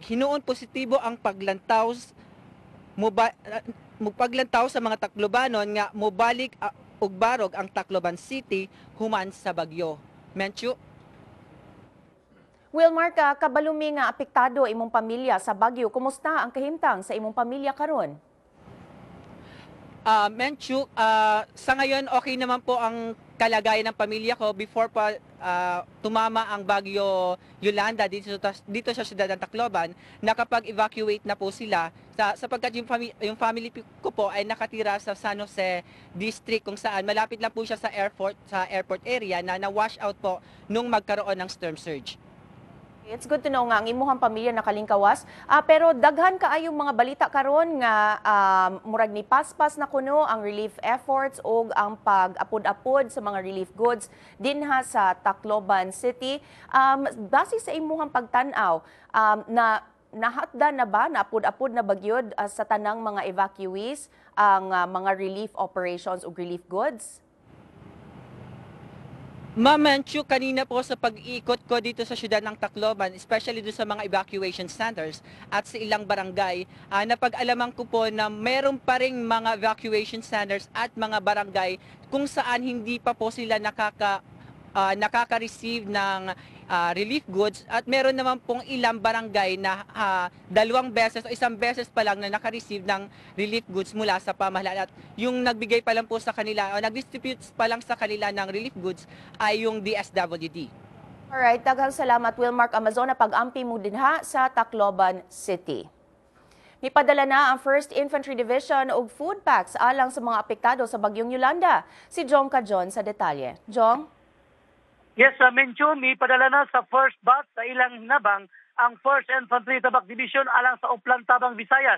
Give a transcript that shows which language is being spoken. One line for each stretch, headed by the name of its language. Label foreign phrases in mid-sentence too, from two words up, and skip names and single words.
Cebuano: Hinuon positibo ang paglantaw sa mga Taclobanon nga mobalik og barog ang Tacloban City human sa bagyo. Menchu. Wilmark, kabalumi nga apektado imong pamilya sa bagyo. Kumusta ang kahimtang sa imong pamilya karon? Menchu,
Filipino: sa ngayon okay naman po ang kalagayan ng pamilya ko before pa tumama ang bagyo Yolanda dito sa siyudad ng Tacloban. Nakapag-evacuate na po sila sapagkat yung family ko po ay nakatira sa San Jose District kung saan malapit lang po siya sa
English: airport area
Filipino: na na-wash out po nung magkaroon ng
English: storm surge. It's good to know
Cebuano: nga ang imuhang pamilya nakalingkawas. Pero daghan kaayong mga balita karon nga murag ni paspas na kuno ang
English: relief efforts
Cebuano: o ang pag-apod-apod sa mga
English: relief goods
Cebuano: dinha sa Tacloban City. Base sa imuhang pagtan-aw, nahatda na ba, naapod-apod na bagyod sa tanang mga evacuees ang mga
English: relief operations
Cebuano: o
English: relief goods?
Filipino: Menchu, kanina po sa pag-ikot ko dito sa siyudad ng Tacloban, especially doon sa mga
English: evacuation centers
Filipino: at sa ilang barangay, napag-alaman ko po na meron pa ring mga
English: evacuation centers
Filipino: at mga barangay kung saan hindi pa po sila nakaka-receive ng
English: relief goods
Filipino: at meron naman pong ilang barangay na 2 beses o 1 beses pa lang na naka-receive ng
English: relief goods
Filipino: mula sa pamahalaan. At yung nagbigay pa lang po sa kanila o nag-distribute pa lang sa kanila ng
English: relief goods
Filipino: ay yung DSWD.
Cebuano: Alright, daghang salamat Wilmark Amazona pag-ampi mo dinha sa Tacloban City. Mipadala na ang 1st Infantry Division og food packs alang sa mga apektado sa bagyong Yolanda. Si Jong Kajon sa detalye. Jong? Yes, Menchu, may padala na sa
English: first batch
Cebuano: sa ilang hinabang ang 1st Infantry Tabak Division alang sa Uplan Tabang Visayas.